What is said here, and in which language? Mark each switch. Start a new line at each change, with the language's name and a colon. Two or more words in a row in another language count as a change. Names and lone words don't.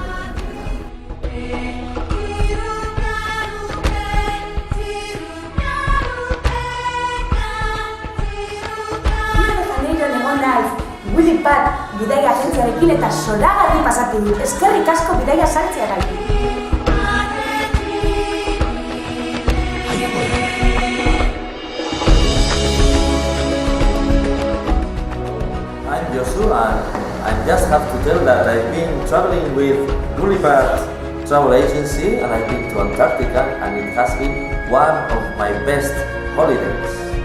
Basque: Willy Pat bidaia agentziarekin eta zoragarri pasatu dut. Eskerrik asko bidaia sartzeagatik.
English: I'm Josu and I just have to tell that I've been traveling with Gulliver Travel Agency and I've been to Antarctica and it has been one of my best holidays.